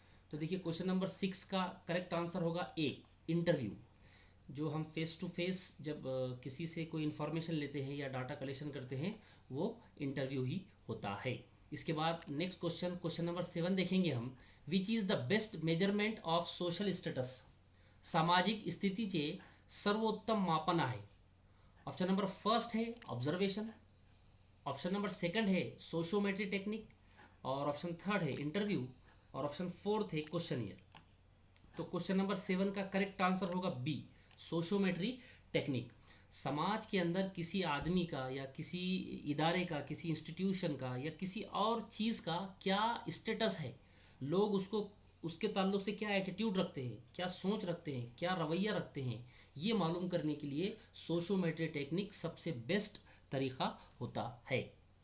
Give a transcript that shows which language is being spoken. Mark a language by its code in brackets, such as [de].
[hi] तो देखिए question number 6 का करेक्ट आंसर होगा ए, इंटरव्यू। जो हम फेस टू फेस जब किसी से कोई इन्फॉर्मेशन लेते हैं या डाटा कलेक्शन करते हैं वो इंटरव्यू ही होता है। इसके बाद नेक्स्ट क्वेश्चन, क्वेश्चन नंबर 7 देखेंगे हम। [en] Which is the best measurement of social status? [mr] सामाजिक स्थितीचे सर्वोत्तम मापन आहे? [hi] ऑप्शन नंबर फर्स्ट है ऑब्जर्वेशन, ऑप्शन नंबर सेकंड है सोशोमेट्री टेक्निक और ऑप्शन थर्ड है इंटरव्यू और ऑप्शन फोर्थ है क्वेश्चनियर। तो क्वेश्चन नंबर 7 का करेक्ट आंसर होगा बी, सोशोमेट्री टेक्निक। समाज के अंदर किसी आदमी का या किसी इदारे का, किसी इंस्टीट्यूशन का या किसी और चीज़ का क्या स्टेटस है, लोग उसको उसके ताल्लुक से क्या एटीट्यूड रखते हैं, क्या सोच रखते हैं, क्या रवैया रखते हैं, ये मालूम करने के लिए सोशोमेट्री टेक्निक सबसे बेस्ट तरीका होता है।